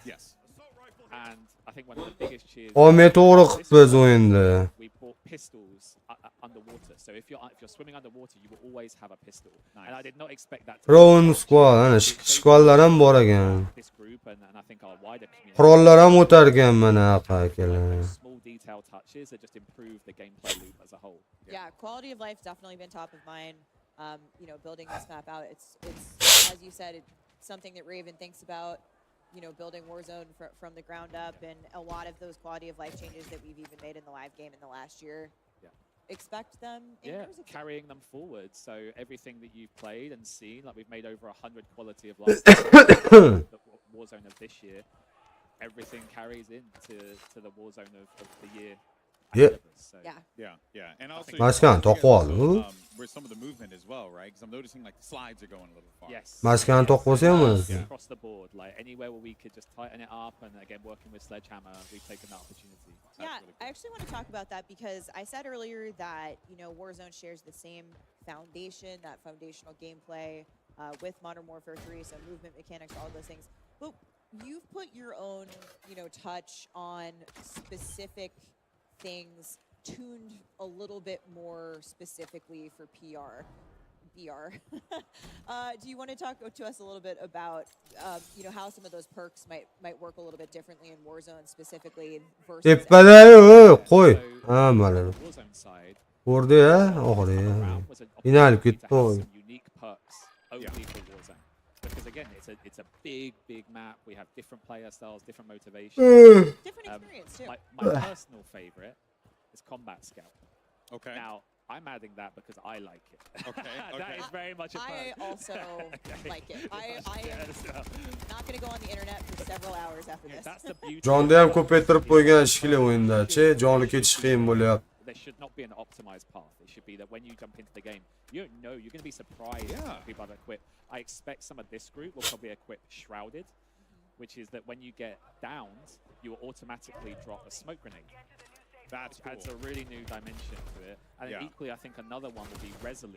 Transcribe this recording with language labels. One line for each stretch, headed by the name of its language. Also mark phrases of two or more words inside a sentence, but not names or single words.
Uzbek: Olmay to'g'ri qilibmiz o'yinda.
English: Drone squad,
Uzbek: ana squadlar ham bor ekan. Qurollar ham o'tar ekan mana akalar.
English: Yeah, quality of life definitely been top of mind. You know, building this map out, it's as you said, it's something that Raven thinks about. You know, building Warzone from the ground up, and a lot of those quality of life changes that we've even made in the live game in the last year. Expect them. Carrying them forward. So everything that you've played and seen, like we've made over 100 quality of life Warzone of this year. Everything carries into the Warzone of the year. Yeah. And also
Uzbek: Maskan to'qoldi.
English: Where some of the movement as well, right? Because I'm noticing like the slides are going a little far. Yes.
Uzbek: Maskan to'qolsa ham
English: across the board, like anywhere where we could just tighten it up, and again working with Sledgehammer, we've taken that opportunity. Yeah, I actually want to talk about that because I said earlier that, you know, Warzone shares the same foundation, that foundational gameplay with Modern Warfare 3, so movement mechanics, all those things. But you've put your own, you know, touch on specific things tuned a little bit more specifically for BR. Do you want to talk to us a little bit about, you know, how some of those perks might work a little bit differently in Warzone specifically versus...
Uzbek: qo'y. Ha, mana. Ko'rdi ya, oxiri. Inalib ketdi.
English: Unique perks only for Warzone. Because again, it's a big map. We have different player styles, different motivations. Different experience too. My personal favorite is Combat Scout. Okay. Now, I'm adding that because I like it. Okay. That is very much a I also like it. I am not going to go on the internet for several hours after this. That's the beauty.
Uzbek: Jonda ham ko'paytirib qo'ygan shekilli o'yinda-chi, joni ketish qiyin bo'lyapti.
English: There should not be an optimized path. It should be that when you jump into the game, you don't know. You're going to be surprised when people are equipped. I expect some of this group will probably equip Shrouded, which is that when you get downed, you will automatically drop a smoke grenade. That adds a really new dimension to it. And then equally, I think another one will be Resolute.